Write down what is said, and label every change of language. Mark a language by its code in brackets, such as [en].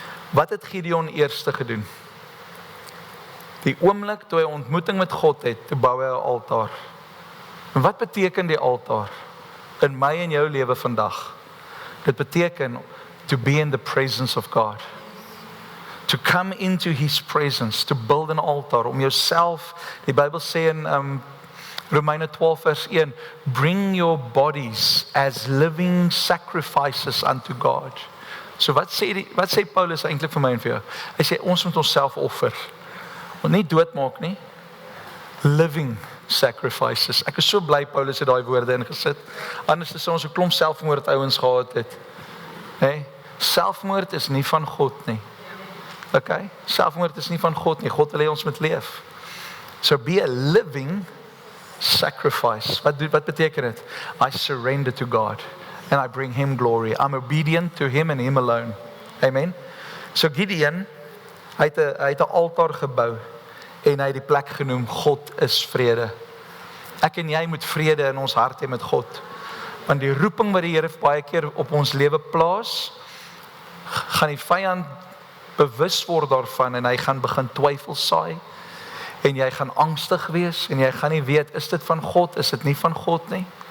[af] Wat het Gideon eerste gedoen? Die oomblik toe hy ontmoeting met God het, toe bou hy 'n altaar. En wat beteken die altaar in my en jou lewe vandag? Dit beteken [en] to be in the presence of God. To come into his presence, to build an altar, [af] om jouself, die Bybel sê in Romeine 12 vers 1, [en] bring your bodies as living sacrifices unto God. [af] So wat sê Paulus eintlik vir my en vir jou? Hy sê ons moet onsself offer. Want nie doodmaak nie. [en] Living sacrifices. [af] Ek is so bly Paulus het daai woorde ingesit. Anders is ons 'n klomp selfmoord ouens gehad het. Hè? Selfmoord is nie van God nie. Okay? Selfmoord is nie van God nie. God wil hê ons moet leef. [en] So be a living sacrifice. [af] Wat beteken dit? [en] I surrender to God. and I bring him glory. I'm obedient to him and him alone. Amen. [af] So Gideon, hy het 'n altaar gebou en hy het die plek genoem God is vrede. Ek en jy moet vrede in ons hart hê met God. Want die roeping wat die Here baie keer op ons lewe plaas, gaan die vyand bewus word daarvan en hy gaan begin twyfel saai en jy gaan angstig wees en jy gaan nie weet, is dit van God, is dit nie van God nie?